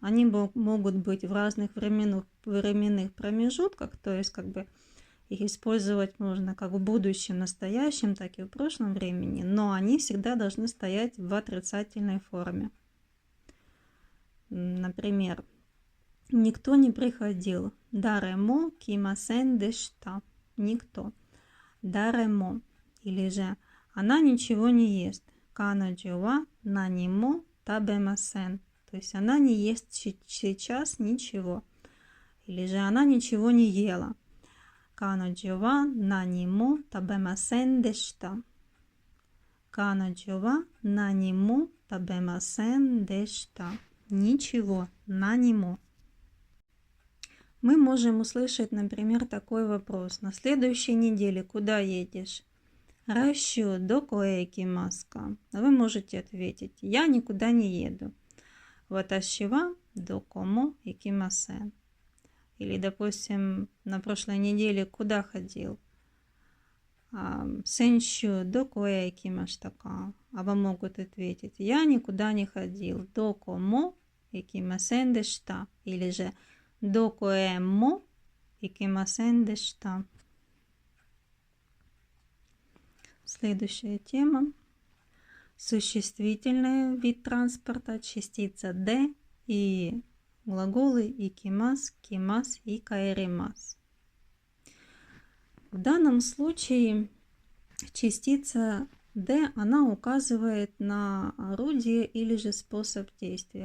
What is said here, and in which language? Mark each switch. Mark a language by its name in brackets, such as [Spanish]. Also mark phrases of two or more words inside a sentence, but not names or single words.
[Russian] Они могут быть в разных временных промежутках, то есть как бы их использовать можно как в будущем, настоящем, так и в прошлом времени, но они всегда должны стоять в отрицательной форме. Например, никто не приходил. [Japanese] 誰も来ませんでした. [Russian] Никто. Даремо. Или же она ничего не ест. [Japanese] 彼女は何も食べません. [Russian] То есть она не ест сейчас ничего. Или же она ничего не ела. [Japanese] 彼女は何も食べませんでした. 彼女は何も食べませんでした. [Russian] Ничего, нанимо. Мы можем услышать, например, такой вопрос. На следующей неделе куда едешь? [Japanese] 来週どこへ来ますか. [Russian] А вы можете ответить: я никуда не еду. [Japanese] 私はどこも行きません. [Russian] Или, допустим, на прошлой неделе куда ходил? [Japanese] 先週どこへ行きましたか. [Russian] А вам могут ответить: я никуда не ходил. [Japanese] どこも行きませんでした. [Russian] Или же [Japanese] どこへも行きませんでした. [Russian] Следующая тема. Существительный вид транспорта, частица «д» и глаголы икимас, кимас и каэримас. В данном случае частица «д» она указывает на орудие или же способ действия.